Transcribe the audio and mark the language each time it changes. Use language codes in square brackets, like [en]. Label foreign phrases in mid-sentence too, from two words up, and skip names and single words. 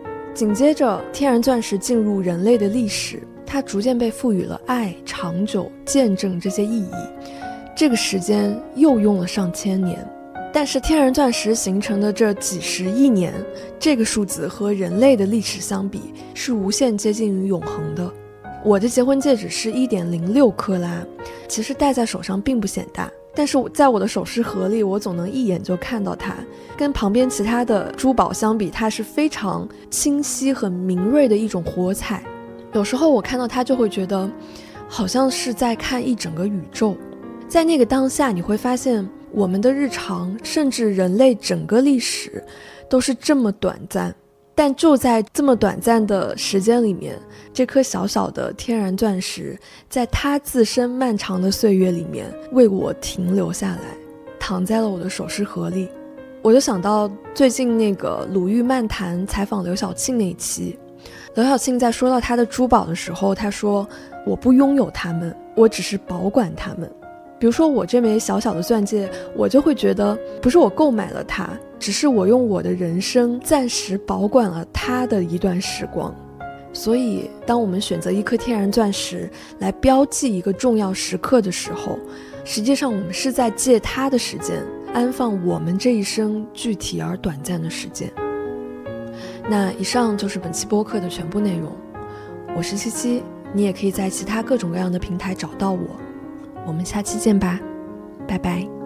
[zh] 緊接着，天然鑽石進入人類的歷史，它逐漸被賦予了愛、長久、見證這些意義。這個時間又用了上千年，但是天然鑽石形成的這幾十億年，這個數字和人類的歷史相比，是無限接近於永恆的。我的結婚戒指是1.06克拉，其實戴在手上並不顯大，但是在我的首飾盒裡，我總能一眼就看到它。跟旁邊其他的珠宝相比，它是非常清晰和明锐的一種火彩。有時候我看到它就会覺得，好像是在看一整個宇宙。在那個當下，你會發現我們的日常，甚至人類整個歷史，都是這麼短暫。但就在這麼短暫的時間裡面，這顆小小的天然鑽石，在它自身漫長的歲月裡面，為我停留下來，躺在了我的首飾盒裡。我就想到最近那個魯豫漫談採訪劉曉慶那一期，劉曉慶在說到他的珠寶的時候，他說：“我不擁有它們，我只是保管它們。” 比如说我這枚小小的鑽戒，我就會覺得不是我購買了它，只是我用我的人生暫時保管了它的一段時光。所以當我們選擇一顆天然鑽石來標記一個重要時刻的時候，實際上我們是在借它的時間安放我們這一生具體而短暫的時間。那以上就是本期播客的全部內容，我是七七，你也可以在其他各種各樣的平台找到我。我們下期見吧，拜拜。